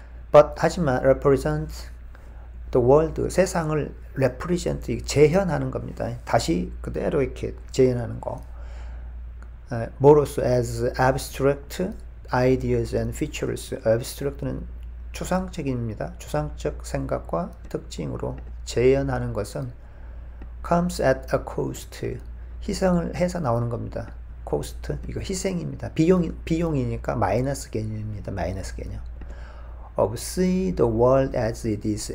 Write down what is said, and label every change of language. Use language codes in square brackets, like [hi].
[en] But [ko] 하지만 [en] represent the world [ko] 세상을 [en] represent [ko] 재현하는 겁니다. 다시 그대로 이렇게 재현하는 거. 뭐로써 [en] as abstract ideas and features. [ko] abstract는 추상적입니다. 추상적 생각과 특징으로 재현하는 것은 [en] comes at a cost. [ko] 희생을 해서 나오는 겁니다. cost 이거 희생입니다. 비용이니까 마이너스 개념입니다. 마이너스 개념. [en] of see the world as it is.